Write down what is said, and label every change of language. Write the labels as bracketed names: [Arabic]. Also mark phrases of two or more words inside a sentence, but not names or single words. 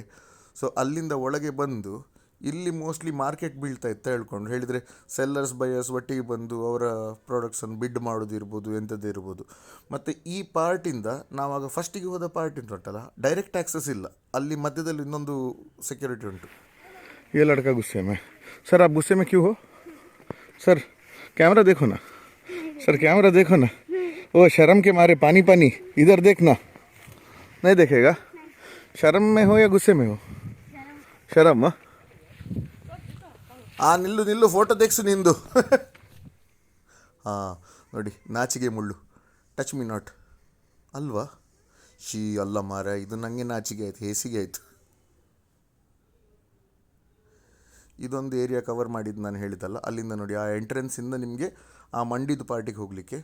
[Kannada] ಸೊ ಅಲ್ಲಿಂದ ಒಳಗೆ ಬಂದು ಇಲ್ಲಿ [English] mostly market [Kannada] ಬೀಳ್ತಾ ಇತ್ತು ಹೇಳ್ಕೊಂಡು ಹೇಳಿದರೆ, [English] sellers buyers [Kannada] ಒಟ್ಟಿಗೆ ಬಂದು ಅವರ ಪ್ರಾಡಕ್ಟ್ಸನ್ನು ಬಿಡ್ ಮಾಡೋದು ಇರ್ಬೋದು, ಎಂಥದ್ದು ಇರ್ಬೋದು. ಮತ್ತು ಈ ಪಾರ್ಟಿಂದ ನಾವಾಗ ಫಸ್ಟಿಗೆ ಹೋದ ಪಾರ್ಟ್ ಉಂಟಲ್ಲ, [English] direct access [Kannada] ಇಲ್ಲ. ಅಲ್ಲಿ ಮಧ್ಯದಲ್ಲಿ ಇನ್ನೊಂದು ಸೆಕ್ಯೂರಿಟಿ ಉಂಟು. [Hindi] ये लड़का गुस्से में, सर आप गुस्से में क्यों हो सर? कैमरा देखो ना सर, कैमरा देखो ना. वो शर्म के मारे पानी पानी इधर देखना. नहीं देखेगा? शर्म में हो या गुस्से में हो? शर्म. [Kannada] ನಿಲ್ಲು ಫೋಟೋ ತೆಗ್ಸು ನಿಂದು. ಹಾಂ ನೋಡಿ, ನಾಚಿಗೆ ಮುಳ್ಳು. [English] touch me not [Kannada] ಅಲ್ವಾ? ಅಲ್ಲ ಮಾರ, ಇದು ನನಗೆ ನಾಚಿಗೆ ಆಯಿತು, ಹೇಸಿಗೆ ಆಯಿತು. ಇದೊಂದು [English] area cover [Kannada] ಮಾಡಿದ್ದು ನಾನು ಹೇಳಿದ್ದಲ್ಲ, ಅಲ್ಲಿಂದ ನೋಡಿ ಆ ಎಂಟ್ರೆನ್ಸಿಂದ ನಿಮಗೆ ಆ ಮಂಡಿದು ಪಾರ್ಟಿಗೆ ಹೋಗಲಿಕ್ಕೆ.